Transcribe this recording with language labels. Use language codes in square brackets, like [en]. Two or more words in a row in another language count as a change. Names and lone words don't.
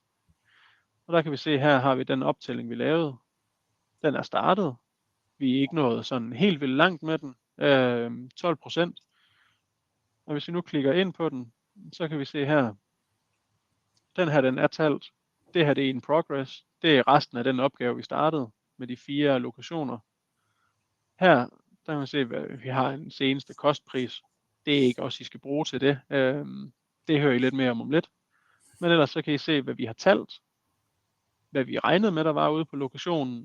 [da] Og der kan vi se, her har vi den optælling, vi lavede. Den er startet. Vi er ikke nået sådan helt vildt langt med den. 12%. Og hvis vi nu klikker ind på den, så kan vi se her, den her, den er talt. Det her, det er [en] in progress. [da] Det er resten af den opgave, vi startede med de 4 lokationer. Her, der kan man se, at vi har en seneste kostpris. Det er ikke også, I skal bruge til det. Det hører I lidt mere om lidt. Men ellers så kan I se, hvad vi har talt. Hvad vi regnede med, der var ude på lokationen.